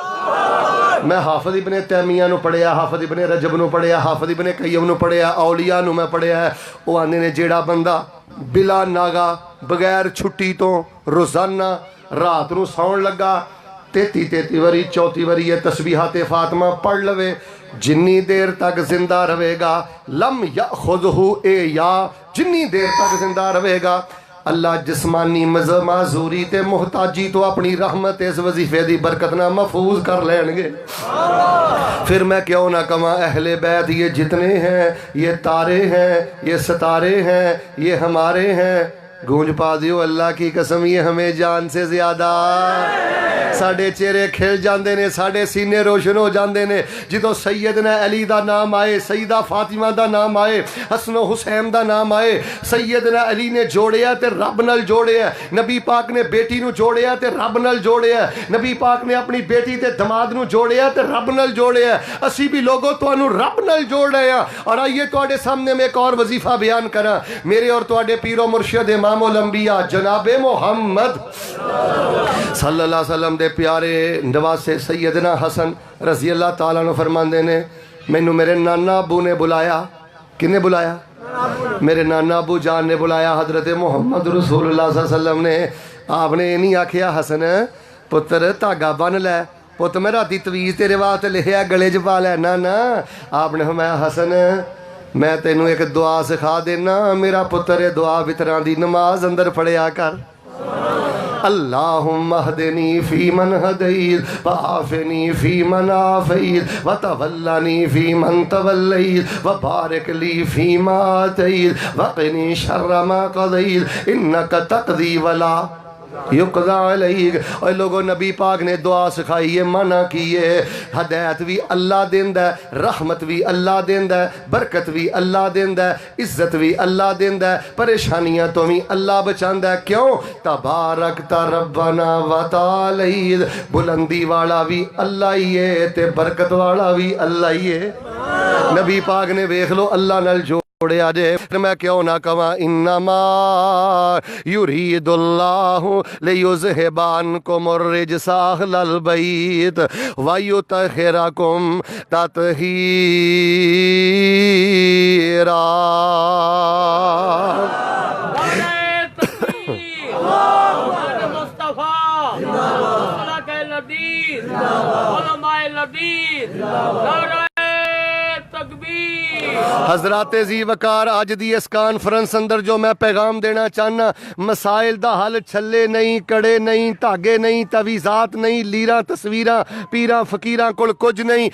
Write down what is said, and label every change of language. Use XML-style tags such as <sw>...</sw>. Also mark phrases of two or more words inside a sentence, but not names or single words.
<pa>میں حافظ ابن تیمیہ نوں پڑھیا، حافظ ابن رجب نوں پڑھیا، حافظ ابن قیم نوں پڑھیا، اولیاء نوں میں پڑھیا ہے. او آندے نے جیہڑا بندہ بلا ناغہ بغیر چھٹی توں روزانہ رات نوں سون لگا 33 واری 34 واری یہ تسبیحات فاطمہ پڑھ لوے، جنی دیر تک زندہ رہے گا</pa> <ar>لم يأخذه</ar> <pa>اے یا، جنی دیر تک زندہ رہے گا اللہ جسمانی معذوری تے محتاجی توں اپنی رحمت اس وظیفے دی برکت نا محفوظ کر لیں گے.</pa> <ur>پھر میں کیوں نہ کما اہل بیت یہ جتنے ہیں، یہ تارے ہیں، یہ ستارے ہیں، یہ ہمارے ہیں,</ur> <pa>گونج پا دیو</pa> <ur>اللہ کی قسم یہ ہمیں جان سے زیادہ.</ur> <pa>ساڈے چہرے کھل جاتے نے، ساڈے سینے روشن ہو جاتے نے جو سیدنا علی دا نام آئے، سیدہ فاطمہ دا نام آئے، حسن حسین دا نام آئے. سیدنا علی نے جوڑیا تے رب نال جوڑیا، نبی پاک نے بیٹی نوں جوڑیا تے رب نال جوڑیا، نبی پاک نے اپنی بیٹی تے داماد نوں جوڑیا تے رب نال جوڑیا. اسی بھی لوگوں تہانوں رب نال جوڑ رہے ہیں۔ اور آئیے تہاڈے سامنے میں ایک اور وظیفہ بیان کراں، میرے اور تہاڈے پیر و مرشد امام الانبیاء جناب محمد</pa> <ar>صلى الله عليه وسلم</ar> <pa>دے پیارے نواسے سیدنا حسن</pa> <ar>رضي الله تعالى</ar> <pa>نے فرماندے نے مینوں میرے نانا ابو نے بلایا. کنے بلایا؟ میرے نانا ابو جان نے بلایا، حضرت محمد رسول اللہ</pa> <ar>صلى الله عليه وسلم</ar> <pa>نے. آپ نے نہیں آکھیا حسن پتر دھاگہ بن لے، پت میں راتی تعویذ تیرے واسطے لکھیا گلے چ پا لے. نہ نہ، آپ نے فرمایا حسن میں تینوں ایک دعا سکھا دینا، میرا پتر یہ دعا وتراں دی نماز اندر پڑھیا کر.</pa> <ar>اللهم اهدني فيمن هديت وعافني فيمن عافيت وتولني فيمن توليت وبارك لي فيما أعطيت وقني شر ما قضيت إنك تقضي ولا يقضى عليك.</ar> <ur>اور لوگوں نبی پاک نے دعا سکھائی ہے، منع کی ہے.</ur> <pa>ہدایت بھی اللہ دیندا ہے، رحمت بھی اللہ دیندا ہے، برکت بھی اللہ دیندا ہے، عزت بھی اللہ دیندا ہے، پریشانیاں توں بھی اللہ بچاندا ہے. क्यों?</pa> <ar>تباركت ربنا وتعاليت,</ar> <pa>بلندی والا بھی اللہ ہی ہے تے برکت والا بھی اللہ ہی ہے. نبی پاک نے ویکھ لو اللہ نال جو توڑیا جے میں کیوں نہ کہاں</pa> <ar>انما یریداللہ لیذہب عنکم الرجس اہل البیت ویطہرکم تطہیرا۔</ar> <pa>حضرات زی وقار آج دی اس کانفرنس اندر جو میں پیغام دینا چاہنا، مسائل دا حل چھلے نہیں، کڑے نہیں، تاگے نہیں، تویزات نہیں، لیراں تصویراں پیراں فقیراں کل کچھ نہیں۔</pa>